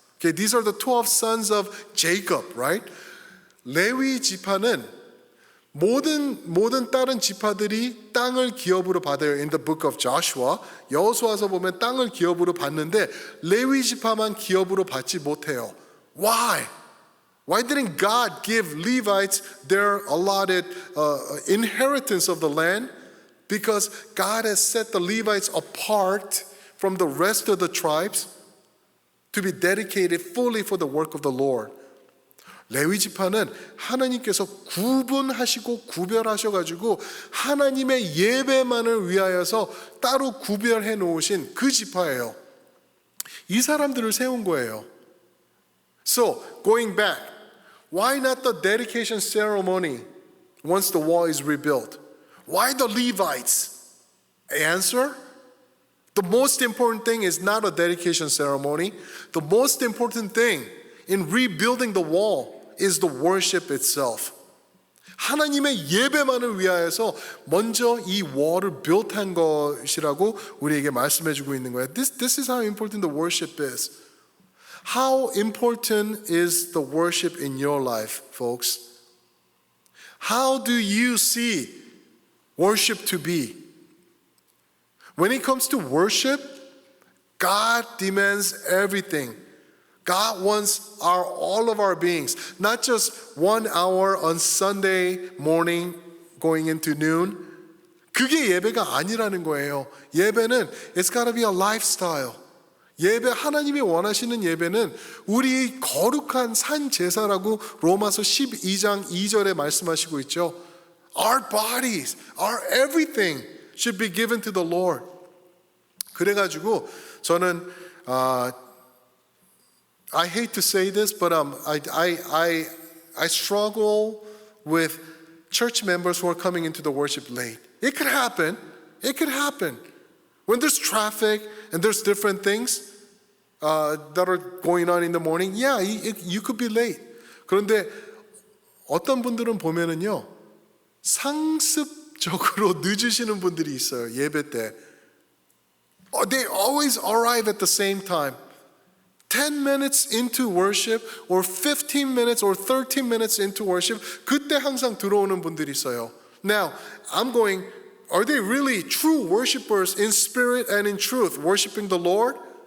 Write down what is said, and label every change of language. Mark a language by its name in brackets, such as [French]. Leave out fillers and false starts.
[English] Okay, these are the 12 sons of Jacob, right? [Korean] 레위 지파는 모든 다른 지파들이 땅을 기업으로 받아요. [English] In the book of Joshua, [Korean] 여호수아서 보면 땅을 기업으로 받는데 레위 지파만 기업으로 받지 못해요. [English] Why? Why didn't God give Levites their allotted inheritance of the land? Because God has set the Levites apart from the rest of the tribes to be dedicated fully for the work of the Lord. [Korean] 레위 지파는 하나님께서 구분하시고 구별하셔가지고 하나님의 예배만을 위하여서 따로 구별해 놓으신 그 지파예요. 이 사람들을 세운 거예요. [English] So, going back, why not the dedication ceremony once the wall is rebuilt? Why the Levites? Answer: the most important thing is not a dedication ceremony. The most important thing in rebuilding the wall is the worship itself. [Korean] 하나님의 예배만을 위하여서 먼저 이 wall을 build한 것이라고 우리에게 말씀해 주고 있는 거예요. [English] This is how important the worship is. How important is the worship in your life, folks? How do you see worship to be? When it comes to worship, God demands everything. God wants all of our beings, not just 1 hour on Sunday morning going into noon. [Korean] 그게 예배가 아니라는 거예요. [English] 예배는 it's gotta be a lifestyle. [Korean] 예배, 하나님이 원하시는 예배는 우리 거룩한 산 제사라고 로마서 12장 2절에 말씀하시고 있죠. [English] Our bodies, our everything should be given to the Lord. [Korean] 그래가지고 저는 [English] I hate to say this, but I struggle with church members who are coming into the worship late. It could happen. It could happen. When there's traffic and there's different things that are going on in the morning, yeah, you could be late. [Korean] 그런데 어떤 분들은 보면은요, 상습적으로 늦으시는 분들이 있어요, 예배 때. [English] They always arrive at the same time. 10 minutes into worship or 15 minutes or 13 minutes into worship, [Korean] 그때 항상 들어오는 분들이 있어요. [English] Now, I'm going, are they really true worshipers in spirit and in truth, worshiping the Lord?